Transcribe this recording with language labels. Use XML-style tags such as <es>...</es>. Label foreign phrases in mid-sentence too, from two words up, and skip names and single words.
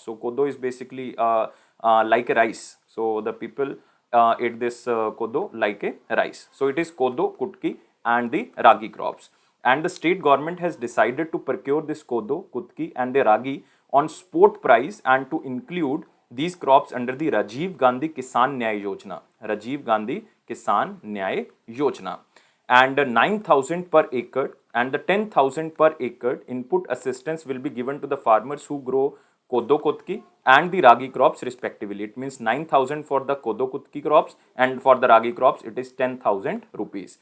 <en>So kodo is basically like a rice. So the people ate this kodo like a rice. So it is kodo, kutki, and the ragi crops. And the state government has decided to procure this kodo, kutki, and the ragi on spot price, and to include these crops under the Rajiv Gandhi Kisan Nyay Yojana. Rajiv Gandhi Kisan Nyay Yojana. And 9,000 per acre and the 10,000 per acre input assistance will be given to the farmers who grow kodo, kutki, and the ragi crops respectively. It means 9,000 for the kodo, kutki crops, and for the ragi crops it is 10,000 rupees.</en>